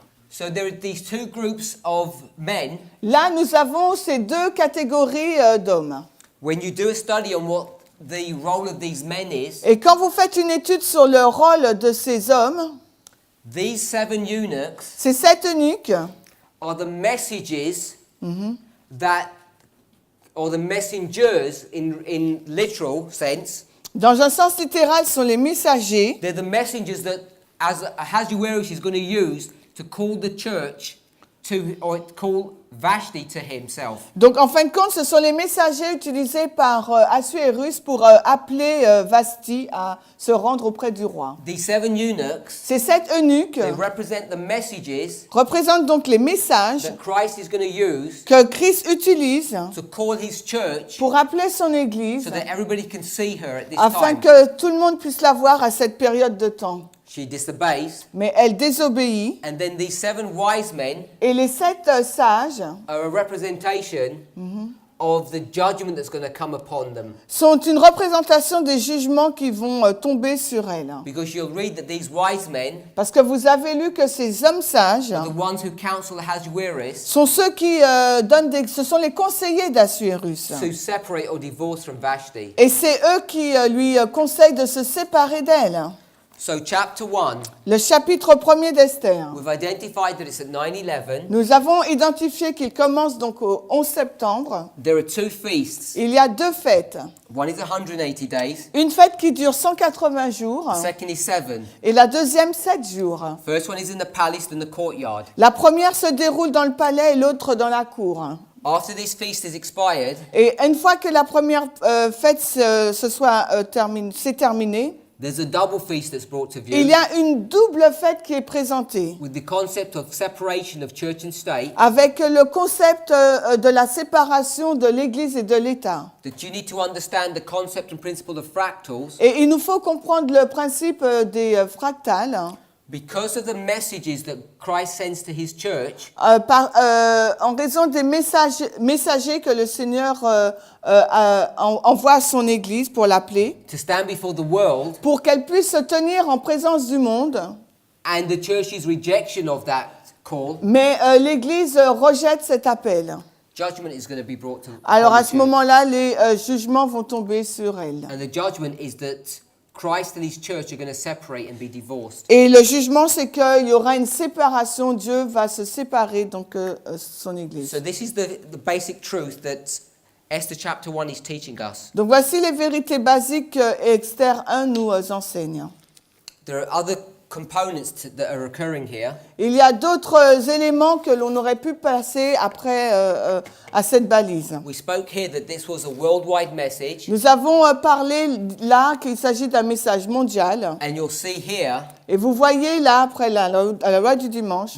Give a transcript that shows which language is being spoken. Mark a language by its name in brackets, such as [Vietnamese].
[English] So there are these two groups of men. [French] Là, nous avons ces deux catégories d'hommes. [English] When you do a study on what the role of these men is, [French] Et quand vous faites une étude sur le rôle de ces hommes, [English] these 7 eunuchs [French] ces 7 eunuques [English] are the messages that, or the messengers in literal sense. [French] dans un sens littéral, sont les messagers. [English] They're the messengers that Ahasuerus is going to use to call the church or call Vashti to himself. [French] Donc, en fin de compte, ce sont les messagers utilisés par Assuérus pour appeler Vashti à se rendre auprès du roi. [English] These 7 eunuchs, [French] Ces 7 eunuques [English] they represent the messages [French] représentent donc les messages [English] that Christ is going to use [French] que Christ utilise [English] to call his church [French] pour appeler son Église [English] so that everybody can see her at this [French] afin [English] time. [French] que tout le monde puisse la voir à cette période de temps. [English] She disobeys, [French] Mais elle désobéit. [English] and then these 7 wise men [French] Et les 7 sages [English] are a representation of the judgment that's going to come upon them. [French] sont une représentation des jugements qui vont tomber sur elle. [English] Because you'll read that these wise men [French] Parce que vous avez lu que ces hommes sages [English] are the ones who counsel Ahasuerus [French] sont ceux qui ce sont les conseillers d'Assuérus. [English] to separate or divorce from Vashti. [French] Et c'est eux qui lui conseillent de se séparer d'elle. [English] So chapter 1, [French] Le chapitre 1er d'Esther. [English] we've identified that it's at 9/11. [French] Nous avons identifié qu'il commence donc au 11 septembre. [English] There are 2 feasts. [French] Il y a 2 fêtes. [English] One is 180 days. [French] Une fête qui dure 180 jours [English] The second is 7. [French] et la deuxième 7 jours. [English] First one is in the palace and the courtyard. [French] La première se déroule dans le palais et l'autre dans la cour. [English] After this feast is expired, [French] Et une fois que la première fête s'est terminée, [English] there's a double feast that's brought to [French] il y [English] view [French] a une double fête qui est présentée [English] with the concept of separation of church and state, [French] avec le concept de la séparation de l'Église et de l'État. [English] that you need to understand the concept and principle of fractals [French] Et il nous faut comprendre le principe des fractales [English] because of the messages that Christ sends to his church. [French] en raison des messagers que le Seigneur envoie à son Église pour l'appeler, [English] To stand before the world [French] pour qu'elle puisse se tenir en présence du monde. [English] and the church's rejection of that call, [French] Mais l'Église rejette cet appel. [English] judgment is going to be brought to [French] Alors [English] upon [French] à [English] the [French] ce [English] church. [French] moment-là, les jugements vont tomber sur elle. [English] And the judgment is that Christ and his church are going to separate and be divorced. [French] Et le jugement, c'est qu'il y aura une séparation. Dieu va se séparer donc son Église. [English] So this is the basic truth that Esther chapter 1 is teaching us. [French] Donc voici les vérités basiques que Esther 1 nous enseigne. [English] There are other components that are occurring here. [French] Il y a d'autres éléments que l'on aurait pu passer après à cette balise. [English] We spoke here that this was a worldwide message, [French] Nous avons parlé là qu'il s'agit d'un message mondial. [English] and you'll see here [French] Et vous voyez là, après à la loi du dimanche,